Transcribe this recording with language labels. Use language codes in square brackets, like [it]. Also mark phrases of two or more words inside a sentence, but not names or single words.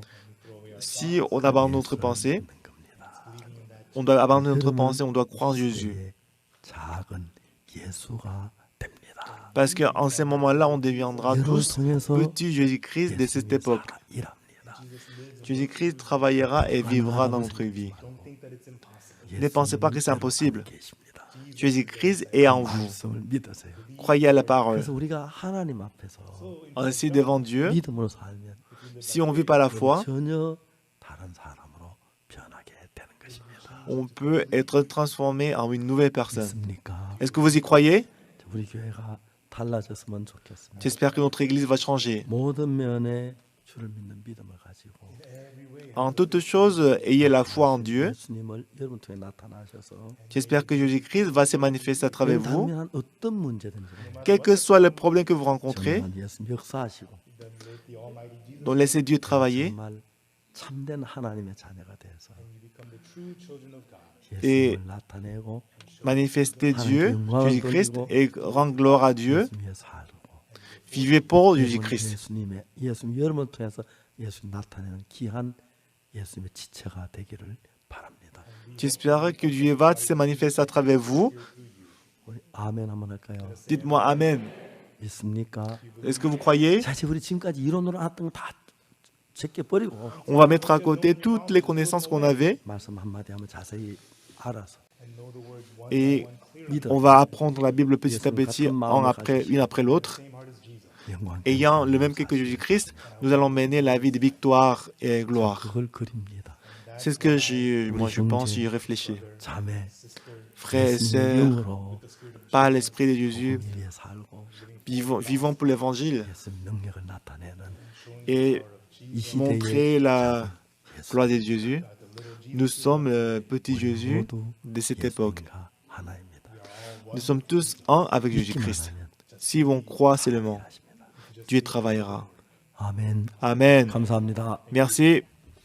[fr] Si on abandonne notre [ko] 예수를 [fr] pensée, [ko] 믿는 겁니다. [fr] on doit abandonner notre pensée, on doit croire en Jésus. [ko] 그때의 작은 예수가 됩니다. [fr] Parce qu'en ce moment-là, on deviendra [ko] 여러분을 [fr] tous [ko] 통해서 [fr] petits Jésus-Christ de cette [ko] 예수님이 [fr] époque. [ko] 일합니다. [fr] Jésus-Christ travaillera et vivra dans notre vie. Ne pensez pas que c'est impossible. [ko] 계십니다. [fr] Jésus-Christ est en vous. [ko] 말씀을 믿으세요. [fr] Croyez à la parole. [ko] 그래서 우리가 하나님 앞에서 [fr] Ainsi, devant Dieu, [ko] 믿음으로 살면 [fr] si on vit par la foi, [ko] 전혀 다른 사람으로 변하게 되는 것입니다. [fr] on peut être transformé en une nouvelle personne. [ko] 믿습니까? [fr] Est-ce que vous y croyez? [ko] 우리 교회가 달라졌으면 좋겠습니다. [fr] J'espère que notre Église va changer. [ko] 모든 면에 주를 믿는 믿음을 가지고 [fr] En toute chose, ayez la foi en Dieu. [ko] 예수님을 여러분 통해 나타나셔서 [fr] J'espère que Jésus-Christ va se manifester à travers vous. [ko] 당면한 어떤 문제든지 [fr] Quel que soit le problème que vous rencontrez, [ko] 정말 예수님 역사하시고 [fr] donc laissez Dieu travailler [ko] 정말 참된 하나님의 자녀가 되어서 [fr] Et [ko] 예수님을 나타내고 [fr] manifestez Dieu, Jésus-Christ, et rendre gloire à Dieu. [ko] 예수님 위해 살고 [fr] Vivez pour [ko] 여러분 [fr] Jésus-Christ. [ko] 예수님 여러분을 통해서 예수님 나타내는 귀한 예수님의 지체가 되기를 바랍니다. [fr] J'espère que Dieu va se manifester à travers vous. [ko] 우리 아멘 한번 할까요? [fr] Dites-moi Amen. [ko] 믿습니까? [fr] Est-ce que vous croyez? [ko] 사실 우리 지금까지 이론으로 했던 거 다 제껴버리고 [fr] On va mettre à côté toutes les connaissances qu'on avait [ko] 말씀 한마디 하면 자세히 알아서 [fr] et [ko] 믿어 [fr] on va apprendre la Bible petit à petit, une après l'autre. [ko] 영광 [fr] Ayant le même cœur que Jésus-Christ, nous allons mener la vie de victoire et gloire. [ko] 그걸 그립니다. [fr] C'est ce que moi je pense, j'y réfléchis. [ko] 자매 [fr] Frères et [ko] 예수님 [fr] sœurs, [ko] 영으로 [fr] par l'Esprit de Jésus, [ko] 복음 위에 살고 [fr] vivons pour l'Évangile [ko] 예수님 능력을 나타내는 [fr] et [ko] 이 시대의 [fr] montrer la [ko] 예수 [fr] gloire de Jésus. Nous sommes le petit Jésus [ko] 모두 [fr] de cette époque. [ko] 예수님과 하나입니다. [fr] Nous sommes tous un avec [ko] 믿기만 [fr] Jésus-Christ. [ko] 하면 [fr] Si on croit seulement, [ko] 하십니다. [fr] Dieu travaillera. [ko] 아멘. [fr] Amen. [ko] 감사합니다. [fr] Merci.